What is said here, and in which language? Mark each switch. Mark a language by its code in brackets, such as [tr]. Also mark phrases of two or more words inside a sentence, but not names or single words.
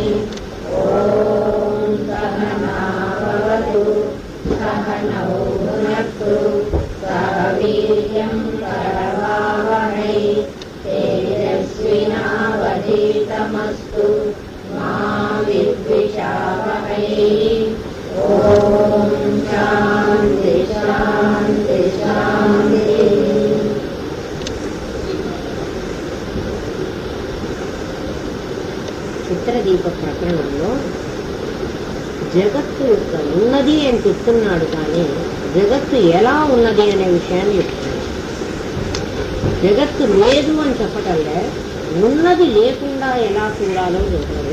[sa] ॐ सहना भवतु सहनौ भुनक्तु सह वीर्यं करवावहै तेजस्विनावधीतमस्तु मा विद्विषावहै। ॐ शान्ति शान्ति शान्ति। [te] చిత్రదీప ప్రకరణంలో జగత్తు యొక్క ఉన్నది అని చెప్తున్నాడు, కానీ జగత్తు ఎలా ఉన్నది అనే విషయాన్ని చెప్తున్నాడు. జగత్తు లేదు అని చెప్పటంలే, ఉన్నది లేకుండా ఎలా చూడాలో చెప్తున్నాడు.